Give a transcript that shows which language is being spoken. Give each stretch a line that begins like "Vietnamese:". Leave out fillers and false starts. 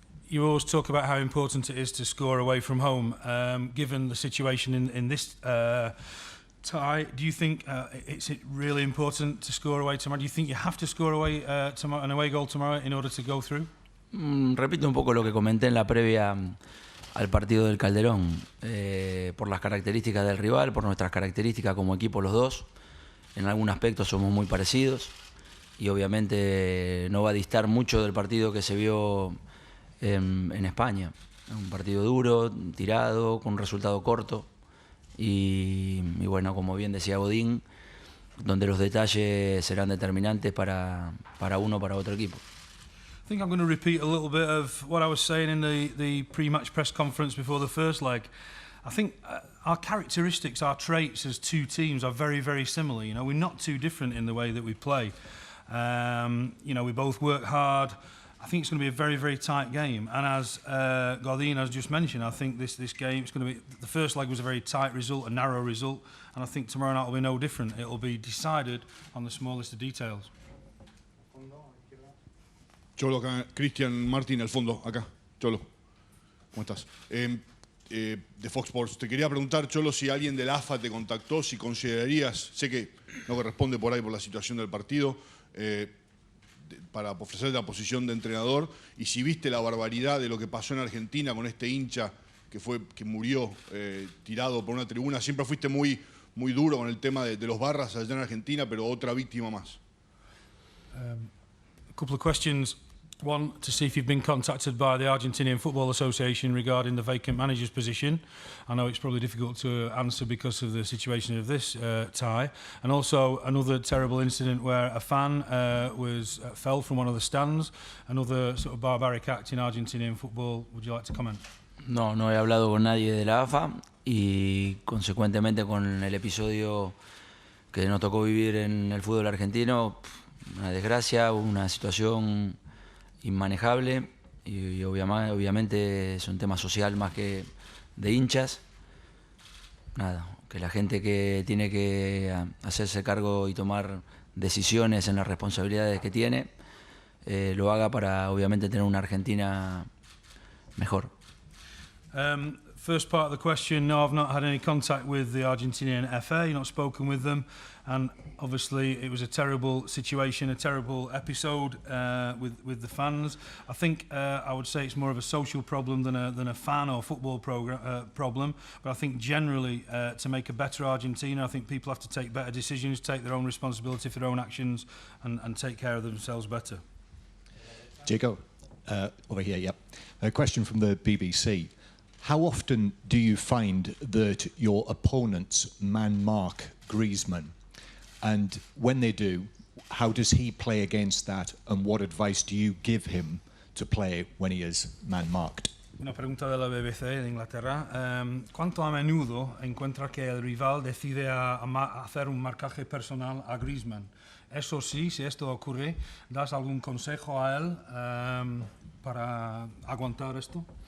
English: You always talk about how important it is to score away from home. Given the situation in this tie, do you think it's really important to score away tomorrow? Do you think you have to score away an away goal tomorrow in order to go through?
Spanish: Repito un poco lo que comenté en la previa al partido del Calderón, por las características del rival, por nuestras características como equipo los dos. En algún aspecto somos muy parecidos y obviamente no va a distar mucho del partido que se vio en España. Un partido duro, tirado, con un resultado corto y bueno, como bien decía Godín, donde los detalles serán determinantes para uno o para otro equipo.
English: I think I'm going to repeat a little bit of what I was saying in the pre-match press conference before the first leg. I think our characteristics, our traits as two teams are very, very similar. You know, we're not too different in the way that we play. You know, we both work hard. I think it's going to be a very, very tight game. And as Godin has just mentioned, I think this game, it's going to be, the first leg was a very tight result, a narrow result, and I think tomorrow night will be no different. It will be decided on the smallest of details.
Spanish: Cholo, acá, Cristian Martín, al fondo, acá. Cholo, ¿cómo estás? De Fox Sports. Te quería preguntar, Cholo, si alguien del AFA te contactó, si considerarías, sé que no corresponde por ahí por la situación del partido, para ofrecer la posición de entrenador, y si viste la barbaridad de lo que pasó en Argentina con este hincha que murió tirado por una tribuna. Siempre fuiste muy duro con el tema de los barras allá en Argentina, pero otra víctima más.
English: A couple of questions. One, to see if you've been contacted by the Argentinian Football Association regarding the vacant manager's position. I know it's probably difficult to answer because of the situation of this tie. And also another terrible incident where a fan fell from one of the stands. Another sort of barbaric act in Argentinian football. Would you like to comment?
Spanish: No, no he hablado con nadie de la AFA y consecuentemente con el episodio que nos tocó vivir en el fútbol argentino, una desgracia, una situación inmanejable y obviamente es un tema social más que de hinchas. Nada, que la gente que tiene que hacerse cargo y tomar decisiones en las responsabilidades que tiene, lo haga para obviamente tener una Argentina mejor.
English: First part of the question, no, I've not had any contact with the Argentinian FA, not spoken with them, and obviously it was a terrible situation, a terrible episode with the fans. I think I would say it's more of a social problem than a fan or football problem, but I think generally to make a better Argentina, I think people have to take better decisions, take their own responsibility for their own actions and take care of themselves better. Diego, over here, yep. A question from the BBC. How often do you find that your opponents man-mark Griezmann? And when they do, how does he play against that? And what advice do you give him to play when he is man-marked?
Spanish: Una pregunta de la BBC de Inglaterra. ¿Cuánto a menudo encuentra que el rival decide hacer un marcaje personal a Griezmann? Eso sí, si esto ocurre, ¿das algún consejo a él para aguantar esto?